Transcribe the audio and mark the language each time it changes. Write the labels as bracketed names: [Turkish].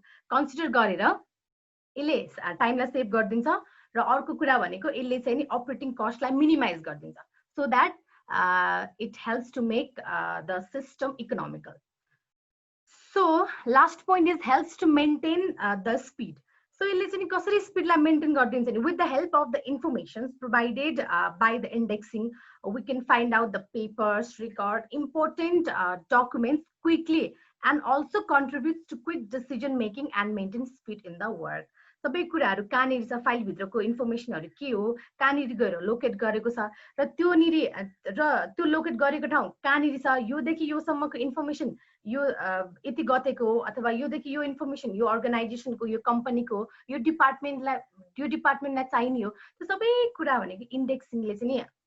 [Nepali] Consider गरेर यसले टाइमलाई save गरिदिन्छ र अर्को कुरा भनेको यसले चाहिँ नि अपरेटिङ कस्टलाई मिनिमाइज गरिदिन्छ so that [English] it helps to make the system economical. So last point is helps to maintain the speed. So [Nepali] यसले चाहिँ कसरी स्पिडलाई मेन्टेन गरिदिन्छ नि [English] with the help of the information provided by the indexing we can find out the papers record important documents quickly and also contributes to quick decision making and maintain speed in the work. [Nepali] सबै कुराहरू कहाँनिर छ file भित्रको इन्फर्मेसनहरू के हो कहाँनिर गएर locate गरेको छ र त्यो लोकेट गरेको ठाउँ कहाँनिर छ योदेखि योसम्मको इन्फर्मेसन यो यति गतेको हो अथवा योदेखि यो इन्फर्मेसन यो अर्गनाइजेसनको यो कम्पनीको यो डिपार्टमेन्टलाई चाहिने हो त्यो सबै कुरा भनेको इन्डेक्सिङले चाहिँ नि